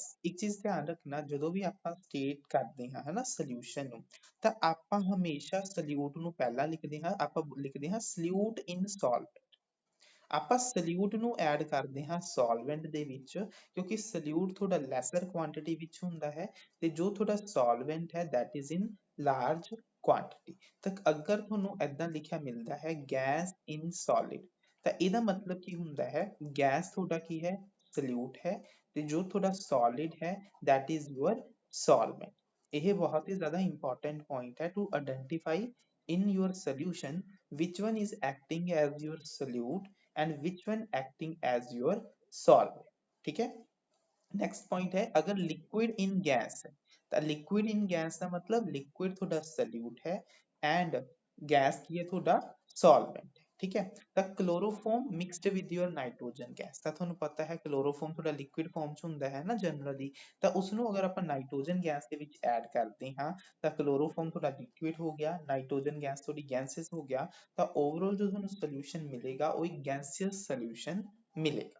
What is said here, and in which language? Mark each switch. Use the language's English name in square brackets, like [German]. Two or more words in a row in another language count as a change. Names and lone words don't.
[Punjabi] ਇੱਕ ਚੀਜ਼ ਧਿਆਨ ਰੱਖਣਾ, ਜਦੋਂ ਵੀ ਆਪਾਂ ਸਟੇਟ ਕਰਦੇ ਹਾਂ ਹਨਾ ਸੋਲੂਸ਼ਨ ਨੂੰ, ਤਾਂ ਆਪਾਂ ਹਮੇਸ਼ਾ ਸੋਲਿਊਟ ਨੂੰ ਪਹਿਲਾਂ ਲਿਖਦੇ ਹਾਂ, ਆਪਾਂ ਲਿਖਦੇ ਹਾਂ [English] solute in solvent. [Punjabi] ਆਪਾਂ ਸੋਲਿਊਟ ਨੂੰ ਐਡ ਕਰਦੇ ਹਾਂ ਸੋਲਵੈਂਟ ਦੇ ਵਿੱਚ ਕਿਉਂਕਿ ਸੋਲਿਊਟ ਤੁਹਾਡਾ [English] lesser quantity [Punjabi] ਵਿੱਚ ਹੁੰਦਾ ਹੈ ਤੇ ਜੋ ਤੁਹਾਡਾ ਸੋਲਵੈਂਟ ਹੈ [English] that is in large quantity। [Punjabi] ਤਾਂ ਅਗਰ ਤੁਹਾਨੂੰ ਏਦਾਂ ਲਿਖਿਆ ਮਿਲਦਾ ਹੈ [English] gas in solid, [Punjabi] ਤਾਂ ਇਹਦਾ ਮਤਲਬ ਕੀ ਹੁੰਦਾ ਹੈ, ਗੈਸ ਤੁਹਾਡਾ ਕੀ ਹੈ, ਸੋਲਿਊਟ ਹੈ, ਤੇ ਜੋ ਤੁਹਾਡਾ ਸੋਲਿਡ ਹੈ [English] that is your solvent। [Punjabi] ਇਹ ਬਹੁਤ ਹੀ ਜ਼ਿਆਦਾ [English] important point [Punjabi] ਹੈ [English] to identify in your solution which one is acting as your solute and which one acting as your solvent। [Hindi] ठीक है, नेक्स्ट पॉइंट है अगर [English] liquid in gas [Hindi] है तो [English] liquid in gas [Hindi] का मतलब लिक्विड थोड़ा सल्यूट है एंड गैस की है थोड़ा सॉल्वेंट है। ठीक है, तो [English] chloroform mixed with your nitrogen gas, [Punjabi] ਤਾਂ ਤੁਹਾਨੂੰ ਪਤਾ ਹੈ क्लोरोफॉर्म ਥੋੜਾ [English] liquid form [Punjabi] ਚ ਹੁੰਦਾ ਹੈ ਨਾ ਜਨਰਲੀ, ਤਾਂ ਉਸ ਨੂੰ ਅਗਰ ਆਪਾਂ [English] nitrogen gas [Punjabi] ਦੇ ਵਿੱਚ ਐਡ ਕਰਦੇ ਹਾਂ ਤਾਂ क्लोरोफॉर्म ਥੋੜਾ ਲਿਕੁਇਡ ਹੋ ਗਿਆ, [English] nitrogen gas [Punjabi] ਥੋੜੀ ਗੈਸਿयस ਹੋ ਗਿਆ, ਤਾਂ ਓਵਰਆਲ ਜੋ ਤੁਹਾਨੂੰ ਸੋਲੂਸ਼ਨ ਮਿਲੇਗਾ ਉਹ ਇੱਕ [English] gaseous solution [Punjabi] ਮਿਲੇਗਾ।